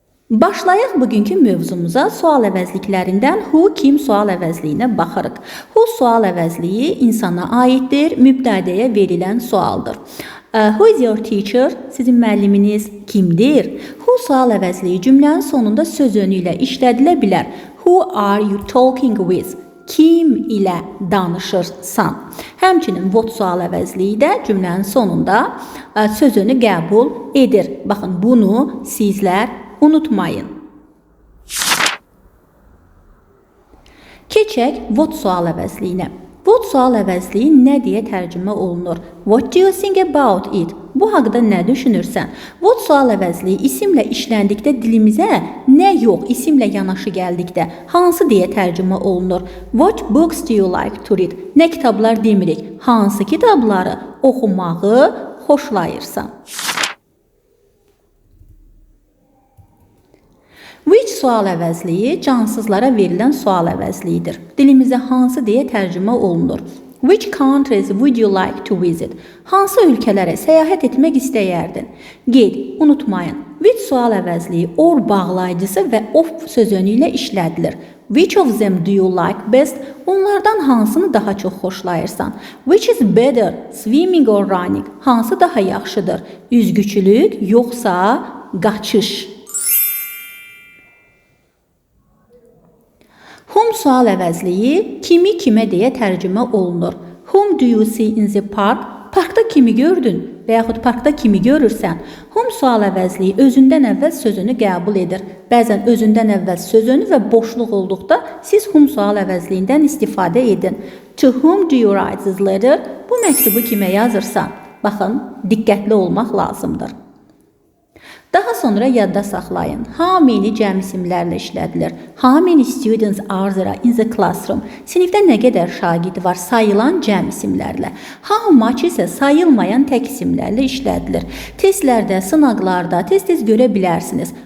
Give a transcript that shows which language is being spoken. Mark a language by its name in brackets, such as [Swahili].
[Azerbaijani] Başlayaq bugünkü mövzumuza. Sual əvəzliklərindən who, kim sual əvəzliyinə baxırıq. Who sual əvəzliyi insana aiddir, mübtədəyə verilən sualdır. [English] Who is your teacher? [Azerbaijani] Sizin müəlliminiz kimdir? Who sual əvəzliyi cümlənin sonunda söz önü ilə işlədilə bilər. [English] Who are you talking with? [Azerbaijani] Kim ilə danışırsan? Həmçinin what sual əvəzliyi də cümlənin sonunda söz önü qəbul edir. Baxın, bunu sizlər unutmayın. Keçək what sual əvəzliyinə. What sual əvəzliyi nə deyə tərcümə olunur? [English] What do you think about it? [Azerbaijani] Bu haqda nə düşünürsən? What sual əvəzliyi isimlə işləndikdə dilimizə nə yox, isimlə yanaşı gəldikdə hansı deyə tərcümə olunur? [English] What books do you like to read? [Azerbaijani] Nə kitablar demirik? Hansı kitabları oxumağı xoşlayırsan? Which sual əvəzliyi cansızlara verilən sual əvəzliyidir. Dilimizə hansı deyə tərcümə olunur? [English] Which countries would you like to visit? [Azerbaijani] Hansı ölkələrə səyahət etmək istəyərdin? Qeyd, unutmayın. Which sual əvəzliyi or bağlayıcısı və of söz önü ilə işlədilir. [English] Which of them do you like best? [Azerbaijani] Onlardan hansını daha çox xoşlayırsan? [English] Which is better, swimming or running? [Azerbaijani] Hansı daha yaxşıdır? Üzgüçülük yoxsa qaçış? Whom sual əvəzliyi kimi kimə deyə tərcümə olunur. [English] Whom do you see in the park? [Azerbaijani] Parkda kimi gördün və yaxud parkda kimi görürsən? Whom sual əvəzliyi özündən əvvəl sözünü qəbul edir. Bəzən özündən əvvəl sözünü və boşluq olduqda siz whom sual əvəzliyindən istifadə edin. [English] To whom do you write this letter? [Azerbaijani] Bu məktubu kimə yazırsan? Baxın, diqqətli olmaq lazımdır. Daha sonra yadda saxlayın. How many cəm isimlərlə işlədilir. [English] How many students are there in the classroom? [Azerbaijani] Sinifdə nə qədər şagird var sayılan cəm isimlərlə. How much isə sayılmayan tək isimlərlə işlədilir. Testlərdə, sınaqlarda tez-tez görə bilərsiniz.